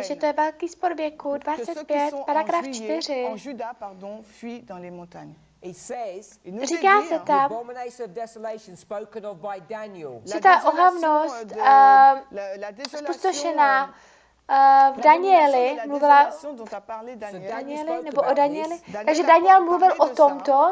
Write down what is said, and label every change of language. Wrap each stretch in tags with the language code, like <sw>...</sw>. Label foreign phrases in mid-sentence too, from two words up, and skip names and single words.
<cs>Takže to je velký spor věku 25, paragraf 4.</cs> <fr>En Juda, pardon, fuient dans les montagnes.</fr> <cs>Říká se tam, že ta ohavnost zpustošená v Danieli mluvila Danieli, nebo o Danieli. Takže Daniel mluvil o tomto.</cs>